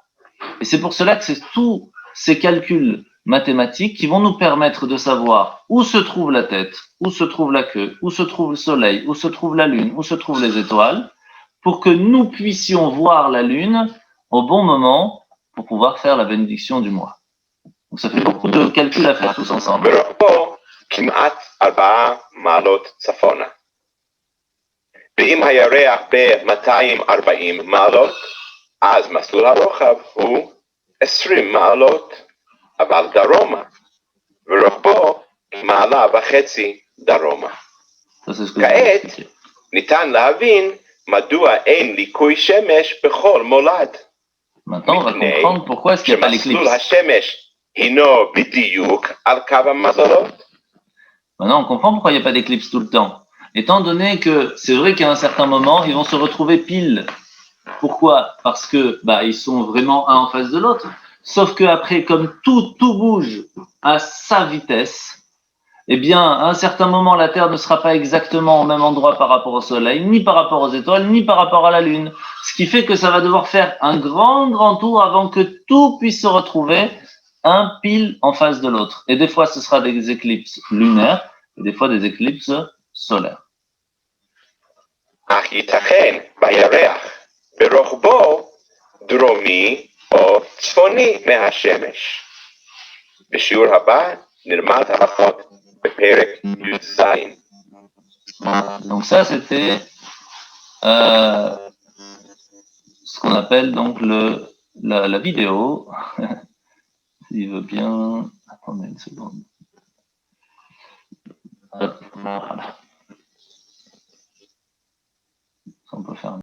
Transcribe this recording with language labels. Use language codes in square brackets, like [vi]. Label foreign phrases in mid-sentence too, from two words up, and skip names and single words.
[fr] Et c'est pour cela que c'est tous ces calculs mathématiques qui vont nous permettre de savoir où se trouve la tête, où se trouve la queue, où se trouve le soleil, où se trouve la lune, où se trouvent les étoiles, pour que nous puissions voir la lune au bon moment pour pouvoir faire la bénédiction du mois. Donc ça fait beaucoup de calculs à faire tous ensemble. [he] ורוחבו כמעט 4 מעלות צפונה. ואם הירח ב-240 מעלות, אז מסלול הרוחב הוא 20 מעלות, אבל דרומה, ורוחבו מעלה וחצי דרומה. [fr] Ça, c'est ce que [he] כעת ניתן להבין מדוע אין ליקוי שמש בכל מולד. [fr] Maintenant, on va comprendre pourquoi est-ce qu'il n'y a pas [he] שמסלול [fr] l'éclipse. [he] השמש הינו בדיוק על קו המזלות. [fr] Maintenant, on comprend pourquoi il n'y a pas d'éclipse tout le temps. Étant donné que c'est vrai qu'à un certain moment, ils vont se retrouver pile Pourquoi? Parce que ils sont vraiment un en face de l'autre. Sauf que après, comme tout bouge à sa vitesse, eh bien, à un certain moment, la Terre ne sera pas exactement au même endroit par rapport au Soleil, ni par rapport aux étoiles, ni par rapport à la Lune. Ce qui fait que ça va devoir faire un grand tour avant que tout puisse se retrouver un pile en face de l'autre. Et des fois, ce sera des éclipses lunaires, et des fois des éclipses solaires. [he] אך ייתכן בירח ברוחבו דרומי או צפוני מהשמש. בשיעור הבא נלמד הלכות בפרק י"ז. [fr] Donc ça, c'était ce qu'on appelle donc la vidéo. S'il veut bien. Attendez une seconde. Voilà. On peut faire.